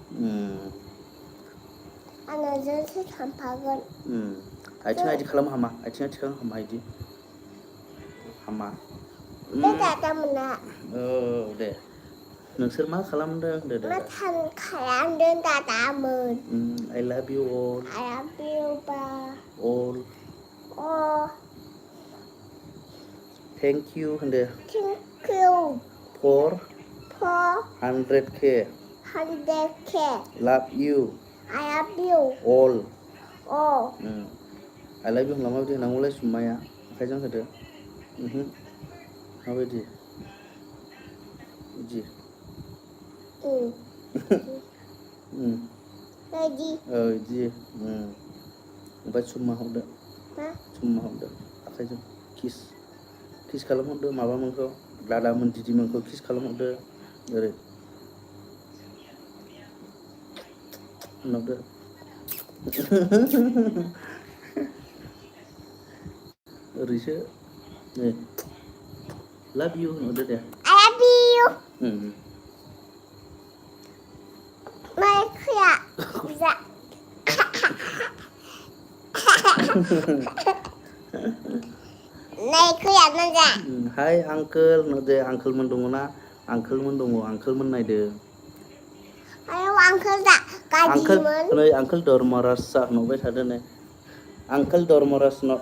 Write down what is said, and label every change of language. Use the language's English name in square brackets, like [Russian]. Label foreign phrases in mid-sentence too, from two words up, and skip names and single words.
[Bodo] आङो जोंसो थांफागोन आथिं आइदि खालाम हामा आथिं आइदि खालाम हामा इदि हामा बे दादामोना औ दे नोंसोर मा खालामदों होनदो दे मा खालामदों दादामोन [English] I love you all all thank you होनदो thank you for 100k love you I love you all I love you [Bodo] होनब्ला माबायदि होनांगौलाय सुमाया आखाइजों होदो माबायदि इदि इदि ओमफ्राय सुमा हरदो आखाइजों किस खालामहरदो माबामोनखौ दादामोन दिदिमोनखौ किस खालामहरदो ओरै होनहरदो ओरैसो [English] love you [Bodo] होनहरदो दे [English] I love you [Bodo] माया खोया हाय आंकोल होनदो आंकोलमोन दङ ना आंकोलमोन नायदो आयौ आंकोल दा गाज्रिमोन नै आंकोल धर्मराज होनहरबाय थादो नै आंकोल धर्मराज